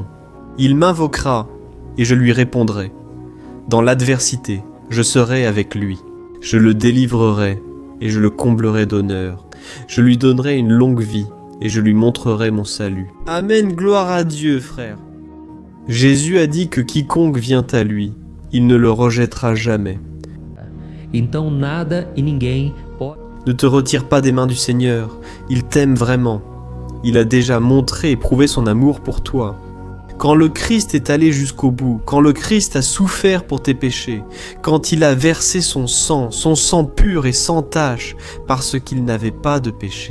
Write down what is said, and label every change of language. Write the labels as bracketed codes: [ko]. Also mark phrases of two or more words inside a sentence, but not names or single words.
[fr] Il m'invoquera, et je lui répondrai. Dans l'adversité, je serai avec lui. Je le délivrerai, et je le comblerai d'honneur. Je lui donnerai une longue vie, et je lui montrerai mon salut. Amen, gloire à Dieu, frère. Jésus a dit que quiconque vient à lui, il ne le rejettera jamais. [pt] Então nada e ninguém pode. [fr] Ne te retire pas des mains du Seigneur, il t'aime vraiment. Il a déjà montré et prouvé son amour pour toi. Quand le Christ est allé jusqu'au bout, quand le Christ a souffert pour tes péchés, quand il a versé son sang pur et sans tache, parce qu'il n'avait pas de péché.